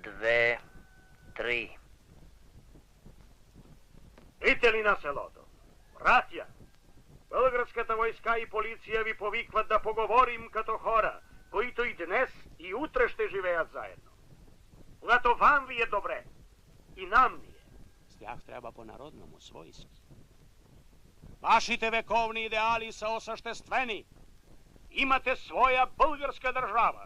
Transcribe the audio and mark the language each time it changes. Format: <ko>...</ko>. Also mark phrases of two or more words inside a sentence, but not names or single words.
<bg>три. Ите ли на селото? Браќа, Белградската војска и полиција ви повикват да поговорим като хора, които и днес и утре ще живеят заедно. Когато вам ви е добре, и нам ни е. С тях треба по-народному, свойски. Вашите вековни идеали са осъществени. Имате своя българска държава.</bg>